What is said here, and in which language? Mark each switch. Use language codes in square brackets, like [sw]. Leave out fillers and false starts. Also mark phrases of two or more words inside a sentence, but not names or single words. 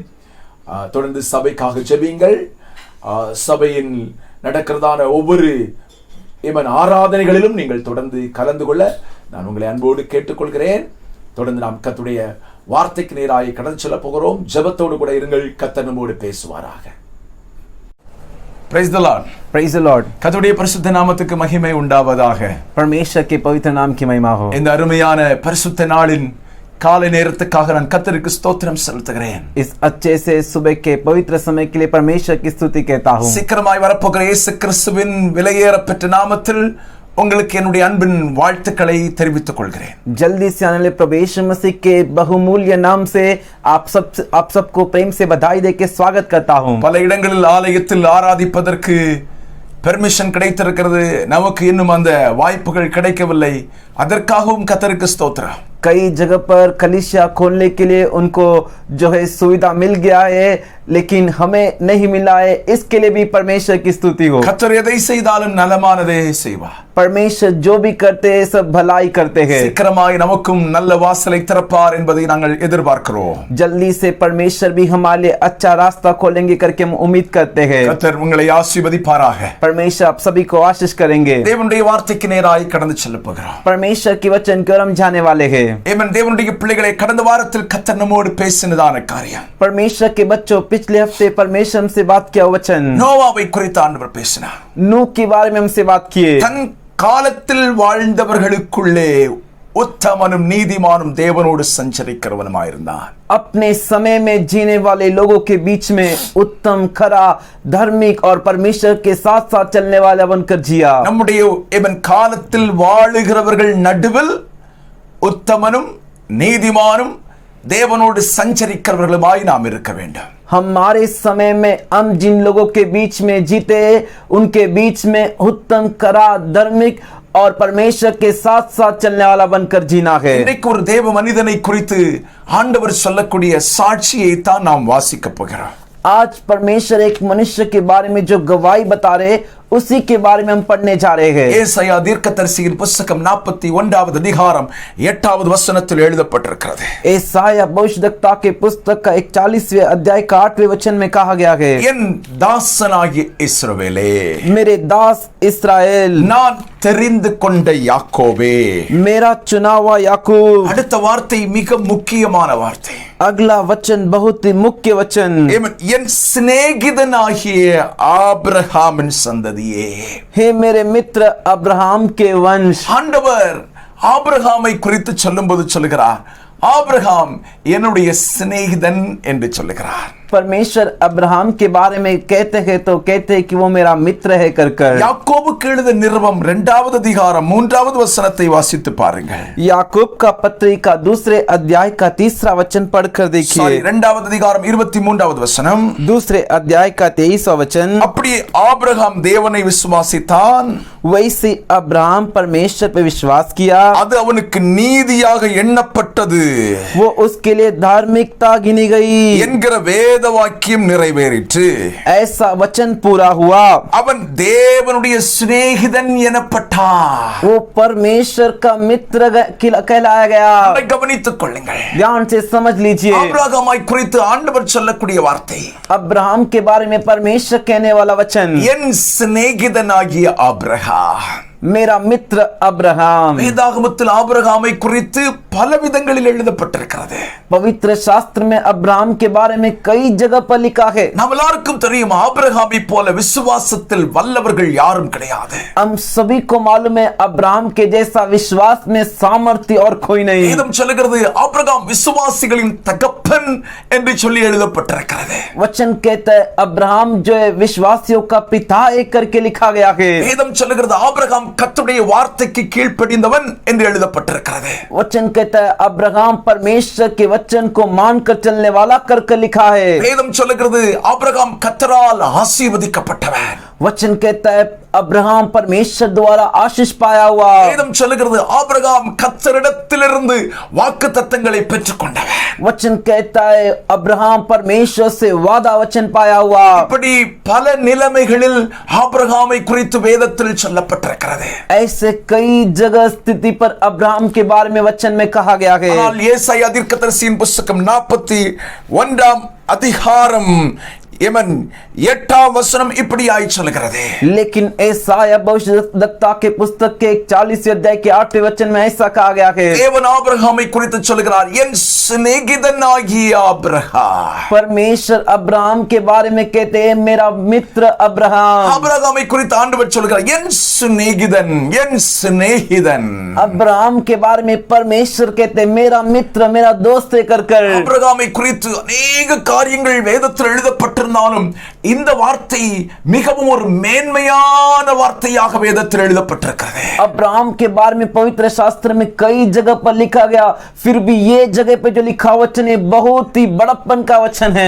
[ta] தொடர்ந்து சபைக்காக ஜெபியுங்கள். சபையின் நடக்கிறதான ஒவ்வொரு ஆராதனைகளிலும் நீங்கள் தொடர்ந்து கலந்து கொள்ள நான் உங்களை அன்போடு கேட்டுக்கொள்கிறேன். தொடர்ந்து நாம் கர்த்தருடைய வார்த்தைக்கு நேராக கடந்து செல்ல போகிறோம். ஜெபத்தோடு கூட இருங்கள். கர்த்தர் நம்மோடு பேசுவாராக. [en] Praise the Lord. Praise the Lord. [ta] கர்த்தருடைய பரிசுத்த நாமத்துக்கு மகிமை உண்டாவதாக. [hi] परमेश्वर के पवित्र नाम की महिमा हो. [ta] இந்த அருமையான பரிசுத்த நாளின் காலை நேரத்துக்காக நான் கர்த்தருக்கு ஸ்தோத்திரம் செலுத்துகிறேன். [hi] इस अच्छे से सुबह के पवित्र समय के लिए परमेश्वर की स्तुति कहता हूँ. [ta] சீக்கிரமாய் வரப்போகிற இயேசு கிறிஸ்துவின் விலையேறப்பெற்ற நாமத்தில் உங்களுக்கு என்னுடைய அன்பின் வாழ்த்துக்களை தெரிவித்துக் கொள்கிறேன். [hi] जल्दी से आने वाले प्रभु यीशु मसीह के बहुमूल्य नाम से आप सबको प्रेम से बधाई देके स्वागत करता हूँ. [ta] பல இடங்களில் ஆலயத்தில் ஆராதிப்பதற்கு பெர்மிஷன் கிடைத்திருக்கிறது. நமக்கு இன்னும் அந்த வாய்ப்புகள் கிடைக்கவில்லை. அதற்காகவும் கர்த்தருக்கு ஸ்தோத்திரம். [hi] कई जगह पर कलीसिया खोलने के लिए उनको जो है सुविधा मिल गया है, लेकिन हमें नहीं मिला है. इसके लिए भी परमेश्वर की स्तुति हो. [ta] கர்த்தர் எதை செய்தாலும் நலமானதே செய்வார். [hi] परमेश्वर जो भी करते हैं सब भलाई करते हैं. [ta] சீக்கிரமாய் நமக்கும் நல்ல வாசலை திறப்பார் என்பதை நாங்கள் எதிர்பார்க்கிறோம். [hi] जल्दी से परमेश्वर भी हमारे लिए अच्छा रास्ता खोलेंगे करके हम उम्मीद करते हैं. [ta] கர்த்தர் உங்களை ஆசீர்வதிப்பாராக. [hi] परमेश्वर आप सभी को आशीष करेंगे. [ta] தேவனுடைய வார்த்தைக்கு நேராய் கடந்து செல்ல போகிறோம். [hi] परमेश्वर की वचन की ओर हम जाने वाले हैं. [ta] ஆமென். தேவனுடைய பிள்ளைகளை கடந்த வாரத்தில் கர்த்தர் நம்மோடு பேசினதான காரியம். [hi] परमेश्वर के बच्चों, पिछले हफ्ते परमेश्वर हमसे बात किया वचन [ta] நோவாவை குறித்து ஆண்டவர் பேசினார். [hi] नूह के बारे में हमसे बात किए. [ta] தன் காலத்தில் வாழ்ந்தவர்களுக்குள்ளே உத்தமனும் நீதிமானும் தேவனோடு சஞ்சரிக்கிறவனுமாயிருந்தான். [hi] अपने समय में जीने वाले लोगों के बीच में उत्तम, खरा, धार्मिक और परमेश्वर के साथ साथ चलने वाला बनकर जिया. [ta] நம்முடைய இவன் காலத்தில் வாழுகிறவர்கள் நடுவில் உத்தமனும் நீதிமானும் தேவனோடு சஞ்சரிக்கிறவர்களுமாய் நாம் இருக்க வேண்டும். [hi] हमारे समय में हम जिन लोगों के बीच में जीते उनके बीच में उत्तम, खरा, धार्मिक और परमेश्वर के साथ साथ चलने वाला बनकर जीना है. [ta] இன்னைக்கு ஒரு தேவ மனிதனை குறித்து ஆண்டவர் சொல்லக்கூடிய சாட்சியை தான் நாம் வாசிக்க போகிறோம். [hi] आज परमेश्वर एक मनुष्य के बारे में जो गवाही बता रहे उसी के बारे में हम पढ़ने जा रहे हैं. [ta] ஏசாயா தீர்க்கதரிசியின் புத்தகம் 41வது அதிகாரம் 8வது வசனத்தில் எழுதப்பட்டிருக்கிறது. [hi] एसाया भविष्यद्वक्ता के पुस्तक का 41वें अध्याय का 8वें वचन में कहा गया है, [ta] என் தாசனாகிய இஸ்ரவேலே, [hi] मेरे दास इस्राएल, [ta] நான் தெரிந்து கொண்ட யாக்கோபே. [hi] मेरा चुना हुआ याकूब. [ta] அடுத்த வார்த்தை மிக முக்கியமான வார்த்தை. [hi] अगला वचन बहुत ही मुख्य वचन, [ta] என் சிநேகிதனாகிய ஆபிரகாமின் சந்ததியே. [hi] हे मेरे मित्र अब्राहम के वंश. [ta] ஆண்டவர் ஆபிரகாமை குறித்து சொல்லும்போது சொல்லுகிறார், ஆபிரகாம் என்னுடைய சிநேகிதன் என்று சொல்லுகிறார். [hi] परमेश्वर अब्राहम के बारे में कहते हैं तो कहते हैं कि वो मेरा मित्र है कर. [ta] யாக்கோபுக்கு எழுதின நிருபம் 2வது அதிகாரம் 3வது வசனத்தை வாசித்து பாருங்கள். [hi] याकूब का पत्री का दूसरे अध्याय का 3रा वचन पढ़कर देखिए. [ta] 2வது அதிகாரம் 23வது வசனம். [hi] दूसरे अध्याय का 23वां वचन, [ta] அப்படியே ஆபிரகாம் தேவனை விசுவாசித்தான், [hi] वैसे अब्राहम परमेश्वर पे विश्वास किया, [ta] அது அவனுக்கு நீதியாக எண்ணப்பட்டது, [hi] वो उसके लिए धार्मिकता गिनी गई [ta] என்கிற வேத வாக்கியம் நிறைவேறிற்று. [hi] ऐसा वचन पूरा हुआ. [ta] அவன் தேவனுடைய சிநேகிதன் எனப்பட்டான். [hi] वो परमेश्वर का मित्र कहलाया गया. [ta] அதை கவனித்துக் கொள்ளுங்கள். [hi] ध्यान से समझ लीजिए. [ta] ஆபிரகாமை குறித்து ஆண்டவர் சொல்லக்கூடிய வார்த்தை, [hi] अब्राहम के बारे में परमेश्वर कहने वाला वचन, [ta] என் சிநேகிதனாகிய ஆபிரகாம். [hi] मेरा मित्र अब्राहम. [ta] வேதாகமத்தில் ஆபிரகாமை குறித்து பல விதங்களில் எழுதப்பட்டிருக்கிறது. [hi] पवित्र शास्त्र में अब्राहम के बारे में कई जगह पर लिखा है. [ta] நாம் எல்லாருக்கும் தெரியும், ஆபிரகாமை போல விசுவாசத்தில் வல்லவர்கள் யாரும் கிடையாது. [hi] हम सभी को मालूम है अब्राहम के जैसा विश्वास में सामर्थ्य और कोई नहीं. [ta] வேதம் சொல்லுகிறது, ஆபிரகாம் விசுவாசிகளின் தகப்பன் என்று சொல்லி எழுதப்பட்டிருக்கிறது. [hi] वचन कहता है अब्राहम जो है विश्वासियों का पिता एक करके लिखा गया है. [ta] வேதம் சொல்லுகிறது, ஆபிரகாம் கர்த்தருடைய வார்த்தைக்கு கீழ்ப்படிந்தவன் என்று எழுதப்பட்டிருக்கிறது. [hi] वचन कहता है अब्राहम परमेश्वर के वचन को मानकर चलने वाला करके लिखा है. [ta] வேதம் சொல்லுகிறது, ஆபிரகாம் கர்த்தரால் ஆசீர்வதிக்கப்பட்டவன். [hi] वचन कहता है अब्राहम परमेश्वर द्वारा आशीष पाया हुआ. [ta] வேதம் சொல்லுகிறது, ஆபிரகாம் கர்த்தரிடத்திலிருந்து வாக்குத்தத்தங்களை பெற்றுக்கொண்டவன். [hi] वचन कहता है अब्राहम परमेश्वर से वादा वचन पाया हुआ. [ta] இப்படி பல நிலைமைகளில் ஆபிரகாமை குறித்து வேதத்தில் சொல்லப்பட்டிருக்கிறது. [hi] ऐसे कई जगह स्थिति पर अब्राहम के बारे में वचन में कहा गया है. [ta] ஆனால் ஏசாயா தீர்க்கதரிசியின் புத்தகம் 41ஆம் அதிகாரம் एमन 8 वचனம் இப்படியாய் சொல்கிறது. [hi] लेकिन यशायाह भविष्यद्वक्ता के पुस्तक के 40 अध्याय के 8वें वचन में ऐसा कहा गया है, [ta] தேவன் ஆபிரகாமை குறித்து சொல்கிறார், என் சிநேகிதனாகிய ஆபிரகாம். [hi] परमेश्वर अब्राहम के बारे में कहते हैं, मेरा मित्र अब्राहम. [ta] ஆபிரகாமை குறித்து ஆண்டவர் சொல்கிறார், என் சிநேகிதன், என் சிநேகிதன். [hi] अब्राहम के बारे में परमेश्वर कहते हैं, मेरा मित्र, मेरा दोस्त कर कर. [ta] ஆபிரகாமை குறித்து अनेक காரியங்கள் வேதத்தில் எழுதப்பட்டிருந்தாலும் இந்த வார்த்தை மிகவும் ஒரு மேன்மையான வார்த்தையாக வேதத்தில் எழுதப்பட்டிருக்கிறது. [hi] अब्राहम के बारे में पवित्र शास्त्र में कई जगह पर लिखा गया, फिर भी ये जगह पे जो लिखा वचन है बहुत ही बड़प्पन का वचन है.